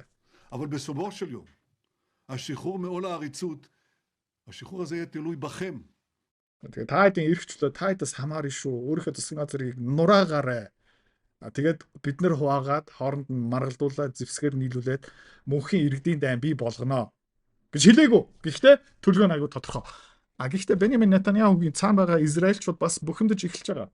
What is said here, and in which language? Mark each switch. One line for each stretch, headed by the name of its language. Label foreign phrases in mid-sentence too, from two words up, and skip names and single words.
Hebrew: אבל בסופו של יום, השחרור מעול העריצות, השחרור הזה יהיה תלוי בכם.
Mongolian: Тэгээд та хэдийн эрхчлөө та хэдээс хамаарна шүү. Өөрийнхөө засгийн газрыг нураагаарай. Тэгээд бид нэр хуваагаад хооронд нь маргалдуулаад зэвсгээр нийлүүлээд мөнхийн иргэдийн дайн бий болгоно гэж хэлээгүү. Гэхдээ төлөвөө аягүй тодорхой. Гэхдээ Беньямин Нетаньяхугийн цаана байгаа Израильчууд бас бухимдаж эхэлж байгаа.